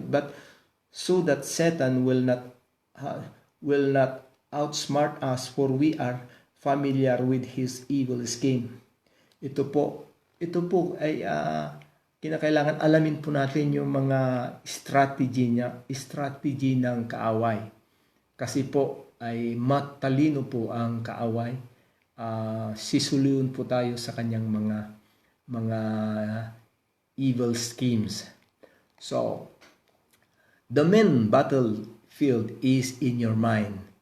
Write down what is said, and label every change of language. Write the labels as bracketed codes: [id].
[en] But so that Satan will not outsmart us, for we are familiar with his evil scheme. [tl] Ito po ay kinakailangan alamin po natin yung mga strategy ng kaaway. Kasi po ay matalino po ang kaaway. Sisuluyon po tayo sa kanyang mga evil schemes. [en] So, the main battlefield is in your mind.